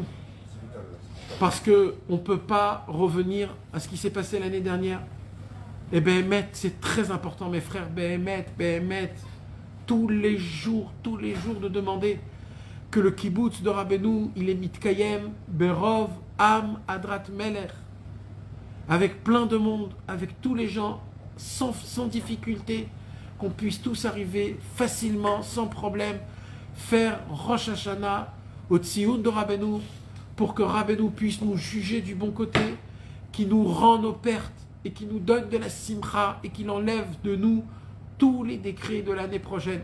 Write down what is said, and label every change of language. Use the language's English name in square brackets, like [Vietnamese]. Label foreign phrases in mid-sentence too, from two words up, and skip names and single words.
[French] Parce qu'on ne peut pas revenir à ce qui s'est passé l'année dernière. Et Béhémet, c'est très important, mes frères, Béhémet, tous les jours de demander que le kibbutz de Rabbeinu, il est [Hebrew] מתקיים, ברוב, עם, הדרת, מלך, [French] avec plein de monde, avec tous les gens, sans difficulté, qu'on puisse tous arriver facilement, sans problème, faire [Hebrew] ראש השנה [French] au Tzioun de Rabbeinu, pour que Rabbeinu puisse nous juger du bon côté, qui nous rend nos pertes, et qui nous donne de la simcha, et qu'il enlève de nous tous les décrets de l'année prochaine.